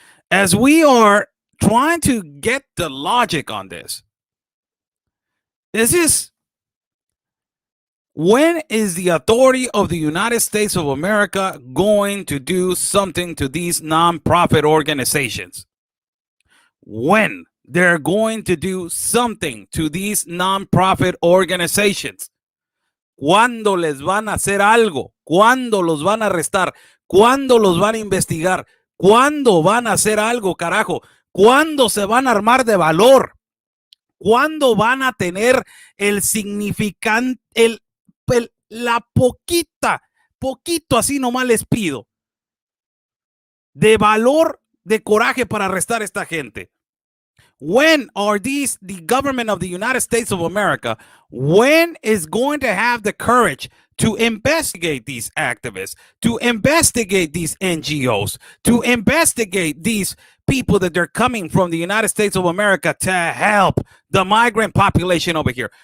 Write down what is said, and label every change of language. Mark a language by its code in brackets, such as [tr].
[en] As we are trying to get the logic on this, when is the authority of the United States of America going to do something to these nonprofit organizations? When they're going to do something to these nonprofit organizations? [es] ¿Cuándo les van a hacer algo? ¿Cuándo los van a arrestar? ¿Cuándo los van a investigar? ¿Cuándo van a hacer algo, carajo? ¿Cuándo se van a armar de valor? ¿Cuándo van a tener el significante, la poquito así nomás les pido, de valor, de coraje para arrestar a esta gente? [en] When are the government of the United States of America, when is going to have the courage to investigate these activists, to investigate these NGOs, to investigate these people that they're coming from the United States of America to help the migrant population over here?